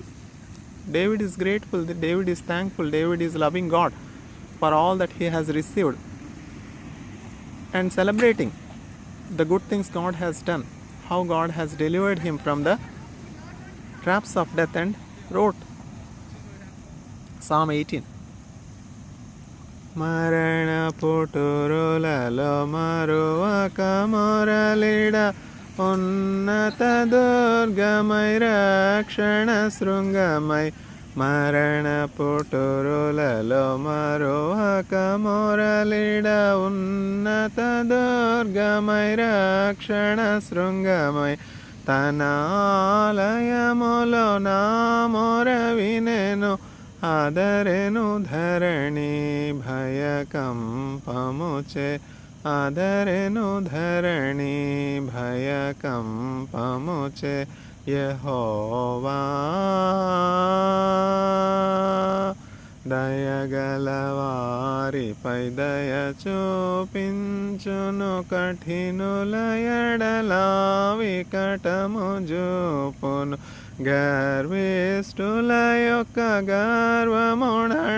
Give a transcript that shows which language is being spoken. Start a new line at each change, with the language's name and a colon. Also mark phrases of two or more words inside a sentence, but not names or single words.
English: David is grateful, David is thankful, David is loving God for all that he has received and celebrating the good things God has done, how God has delivered him from the traps of death, and wrote Psalm 18.
Telugu: మరణ పుటురులలో మరుక మొరలిడ ఉన్నత దుర్గమై రక్షణ శృంగమై. మరణ పుటురులలో మరుక మొరలిడ ఉన్నత దుర్గమై రక్షణ శృంగమై. తనాలయములో నా మొరవినెను ఆదరేను ధరణి భయ కంపముచే. ఆదరేను ధరణి భయ కంపముచే. ಯೆಹೋವಾ దయగలవారిపై దయ చూపించును. కఠినుల ఎడల వికటము చూపును. గర్విష్ఠుల యొక్క గర్వముణచును.